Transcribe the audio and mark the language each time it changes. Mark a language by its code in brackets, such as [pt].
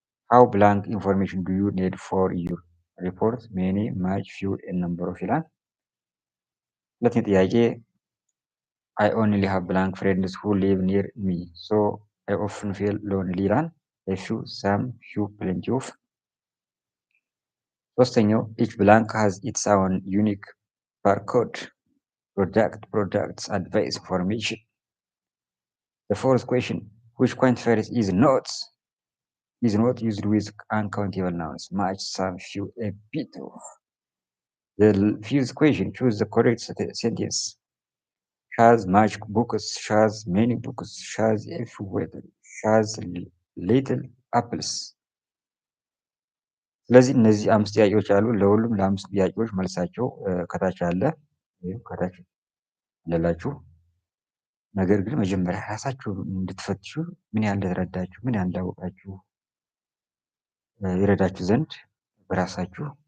[en] ሃው ብላንክ ኢንፎርሜሽን ዱ ዩ ኒድ ፎር ዩር ሪፖርት ሜኒ ማች ፊው ኤንድ ነምበር ኦፍ [am] ይላል። ሁለተኛ ጥያቄ [en] አይ ኦንሊ ሃቭ ብላንክ ፍሬንድስ ሁ ሊቭ ኒር ሚ ሶ አይ ኦፍን ፌል ሎንሊ [am] ይላል። [en] ፊው ሳም ፊው ፕሌንቲ ኦፍ። [am] ሶስተኛው [en] ኢች ብላንክ ሃዝ ኢትስ ኦውን ዩኒክ ባርኮድ products advice information. The fourth question, which quantifier is not used with uncountable nouns? Much, some, few, a bit of. The fifth question, choose the correct sentence. She has much books, she has many books, she has a few weather, she has little apples. [am] ስለዚህ እነዚህ 5 ጥያቄዎች አሉ። ለሁሉም ለ5 ጥያቄዎች መልሳቸው ከታች አለ። ከታች አለላችሁ። ነገር ግን መጀመሪያ ራሳችሁ እንድትፈትሹ ምን ያህል እንደተረዳችሁ ምን ያህል እንዳወቃችሁ ይረዳችሁ ዘንድ በራሳችሁ